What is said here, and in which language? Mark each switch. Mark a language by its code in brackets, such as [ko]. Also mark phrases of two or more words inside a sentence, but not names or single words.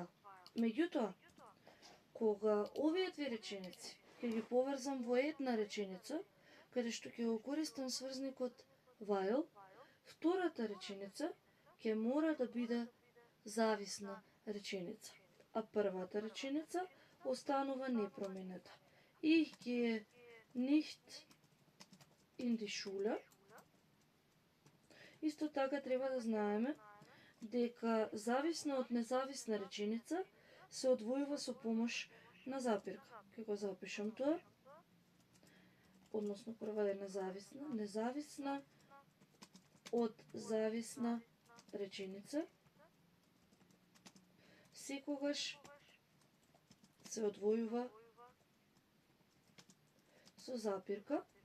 [mk] Меѓутоа, кога овие две реченици ќе ги поврзам во една реченица, каде што ќе го користам сврзникот weil, втората реченица ќе мора да биде зависна реченица, а првата реченица останува непроменета. [de] Ich gehe nicht in die Schule. [mk] Исто така треба да знаеме дека зависна од независна реченица се одвојува со помош на запирка. Ќе го запишам тоа. Односно прва е независна. Независна од зависна реченица секогаш се одвојува со запирка.